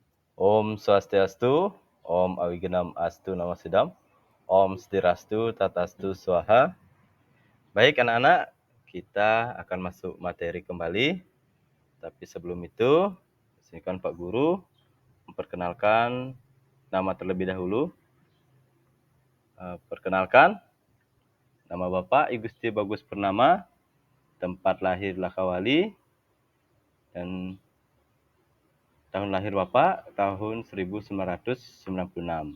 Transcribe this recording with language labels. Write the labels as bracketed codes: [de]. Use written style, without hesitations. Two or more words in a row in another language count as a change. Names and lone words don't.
[sa] Om Swastiastu, Om Awigenam Astu Namo Sidam, Om Stirastu Tatastu Swaha. [id] Baik anak-anak, kita akan masuk materi kembali. Tapi sebelum itu, izinkan Pak Guru memperkenalkan nama terlebih dahulu. Perkenalkan, nama Bapak I Gusti Bagus Purnama, tempat lahir Lakawali, dan tahun lahir Bapak tahun 1996.